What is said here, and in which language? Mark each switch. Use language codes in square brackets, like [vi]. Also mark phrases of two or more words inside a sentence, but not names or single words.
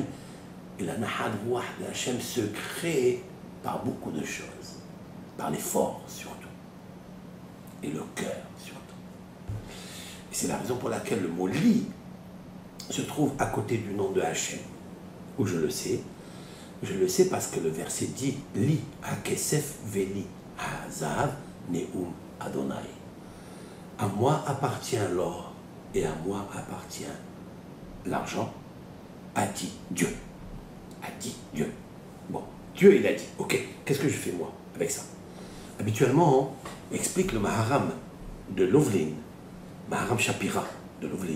[fr] Et la [he] נחת רוח [fr] de Hachem se crée par beaucoup de choses. Par l'effort, surtout. Et le cœur, surtout. Et c'est la raison pour laquelle le mot li se trouve à côté du nom de Hachem. Où je le sais, Je le sais parce que le verset dit [he] לי הכסף ולי הזהב נאם אדוני. [fr] À moi appartient l'or et à moi appartient l'argent, a dit Dieu. A dit Dieu. Bon, Dieu il a dit, ok, qu'est-ce que je fais moi avec ça? Habituellement, on explique le Maharam de Lovlin, Maharam Shapira de Lovlin.